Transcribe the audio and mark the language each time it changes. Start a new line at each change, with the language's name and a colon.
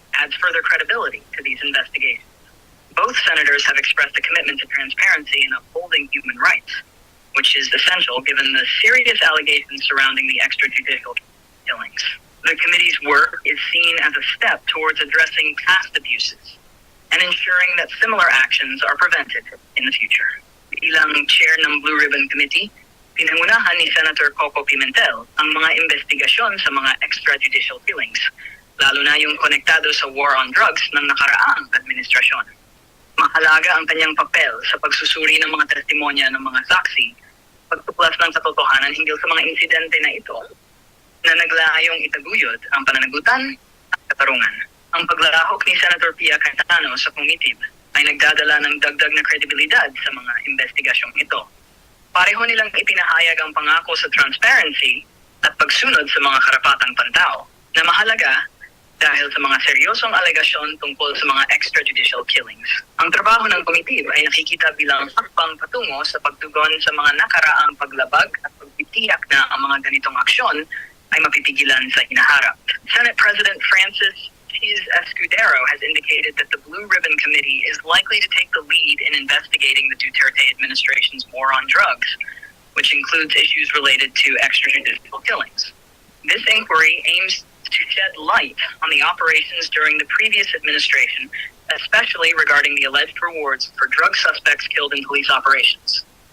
English: adds further credibility to these investigations. Both senators have expressed a commitment to transparency and upholding human rights, which is essential given the serious allegations surrounding the extrajudicial killings. The committee's work is seen as a step towards addressing past abuses and ensuring that similar actions are prevented in the future.
Filipino: Bilang chair ng Blue Ribbon Committee, pinangunahan ni Senator Coco Pimentel ang mga investigasyon sa mga extrajudicial killings, lalo na yung konektado sa war on drugs ng nakaraang administrasyon. Mahalaga ang kanyang papel sa pagsusuri ng mga testimonya ng mga saksi, pagtuklas ng katotohanan hinggil sa mga insidente na ito, na naglaayong itaguyod ang pananagutan at katarungan. Ang paglalahok ni Senator Pia Cayetano sa komitib ay nagdadala ng dagdag na kredibilidad sa mga investigasyong ito. Pareho nilang ipinahayag ang pangako sa transparency at pagsunod sa mga karapatang pantao na mahalaga dahil sa mga seryosong alegasyon tungkol sa mga extrajudicial killings. Ang trabaho ng komitib ay nakikita bilang hakbang patungo sa pagtugon sa mga nakaraang paglabag at pagtitiyak na ang mga ganitong aksyon ay mapipigilan sa hinaharap.
English: Senate President Francis Escudero has indicated that the Blue Ribbon Committee is likely to take the lead in investigating the Duterte administration's war on drugs, which includes issues related to extrajudicial killings. This inquiry aims to shed light on the operations during the previous administration, especially regarding the alleged rewards for drug suspects killed in police operations.